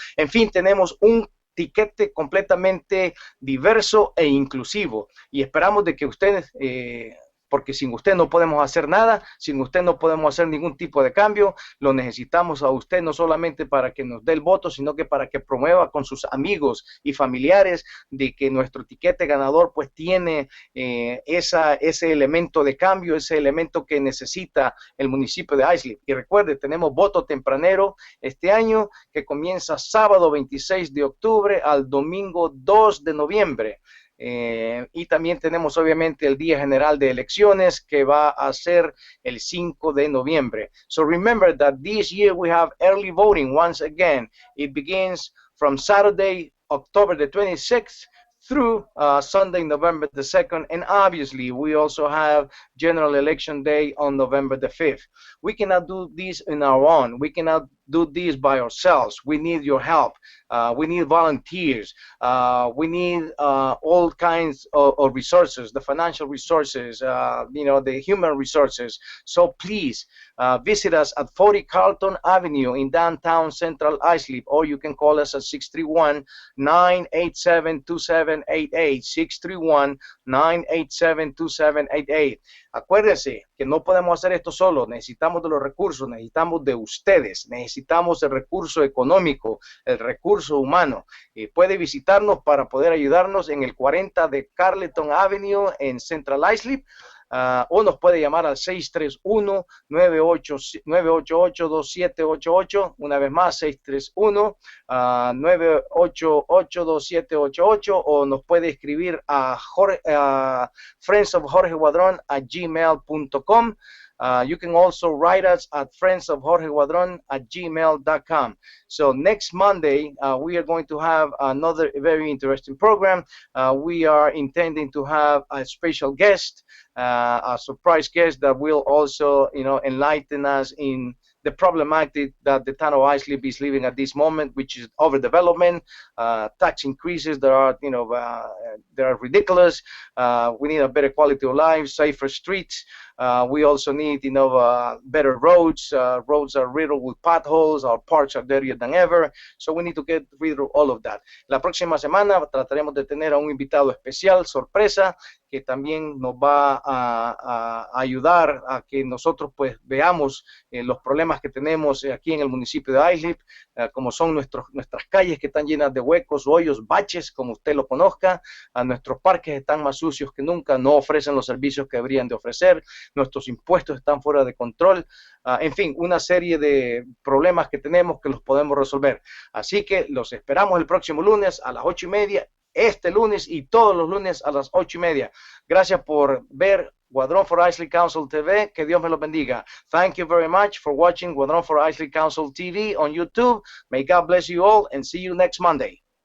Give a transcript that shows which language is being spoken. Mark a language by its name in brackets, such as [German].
[Spanish] En fin, tenemos un tiquete completamente diverso e inclusivo y esperamos de que ustedes porque sin usted no podemos hacer nada, sin usted no podemos hacer ningún tipo de cambio, lo necesitamos a usted no solamente para que nos dé el voto, sino que para que promueva con sus amigos y familiares de que nuestro tiquete ganador pues tiene ese elemento de cambio, ese elemento que necesita el municipio de Islip. Y recuerde, tenemos voto tempranero este año que comienza sábado 26 de octubre al domingo 2 de noviembre. Y también tenemos obviamente el día general de elecciones que va a ser el 5 de noviembre. [English] So remember that this year we have early voting once again. It begins from Saturday, October the 26th through Sunday, November the 2nd, and obviously we also have general election day on November the 5th. We cannot do this on our own. We cannot do this by ourselves. We need your help. We need volunteers. We need all kinds of resources, the financial resources, the human resources. So please visit us at 40 Carlton Avenue in downtown Central Islip, or you can call us at 631-987-2788, 631-987-2788. [Spanish] Acuérdense que no podemos hacer esto solo, necesitamos de los recursos, necesitamos de ustedes, necesitamos el recurso económico, el recurso humano. Puede visitarnos para poder ayudarnos en el 40 de Carleton Avenue en Central Islip. O nos puede llamar al 631-988-2788, una vez más 631-988-2788, o nos puede escribir a friendsofjorgeguadron@gmail.com. [English] You can also write us at friendsofjorgeguadron@gmail.com. So next Monday, we are going to have another very interesting program. We are intending to have a special guest, a surprise guest that will also, enlighten us in the problematic that the town of Islip is living at this moment, which is overdevelopment, tax increases that are, they are ridiculous. We need a better quality of life, safer streets. We also need, better roads. Roads are riddled with potholes. Our parks are dirtier than ever. So we need to get rid of all of that. [Spanish] La próxima semana trataremos de tener a un invitado especial, sorpresa, que también nos va a ayudar a que nosotros pues veamos los problemas que tenemos aquí en el municipio de Islip, como son nuestras calles que están llenas de huecos, hoyos, baches, como usted lo conozca. Nuestros parques están más sucios que nunca, no ofrecen los servicios que deberían de ofrecer. Nuestros impuestos están fuera de control. En fin, una serie de problemas que tenemos que los podemos resolver. Así que los esperamos el próximo lunes a las 8:30, este lunes y todos los lunes a las 8:30. Gracias por ver Guadron for Islip Council TV. Que Dios me los bendiga. [English] Thank you very much for watching Guadron for Islip Council TV on YouTube. May God bless you all and see you next Monday.